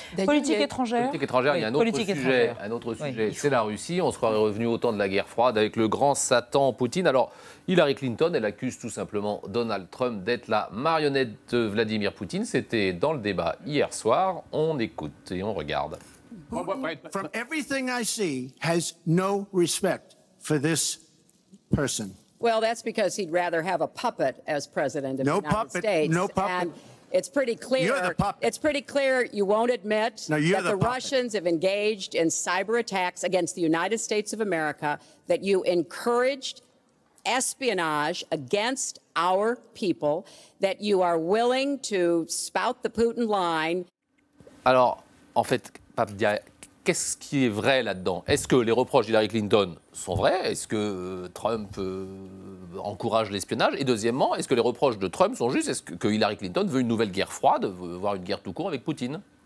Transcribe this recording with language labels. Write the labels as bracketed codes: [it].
[fr] Politique étrangère. Politique étrangère, il y a un autre sujet, c'est la Russie. On se croirait revenu au temps de la guerre froide avec le grand Satan Poutine. Alors, Hillary Clinton, elle accuse tout simplement Donald Trump d'être la marionnette de Vladimir Poutine. C'était dans le débat hier soir. On écoute et on regarde. [en] From everything I see, has no respect for this person. Well, that's because he'd rather have a puppet as president of the United States. No puppet. And it's pretty clear. You're the puppet. It's pretty clear you won't admit that the Russians have engaged in cyber attacks against the United States of America, that you encouraged espionage against our people, that you are willing to spout the Putin line. [fr] Alors, en fait, Pape Dia, qu'est-ce qui est vrai là-dedans? Est-ce que les reproches d'Hillary Clinton sont vrais? Est-ce que Trump encourage l'espionnage? Et deuxièmement, est-ce que les reproches de Trump sont justes? Est-ce que Hillary Clinton veut une nouvelle guerre froide, voire une guerre tout court avec Poutine?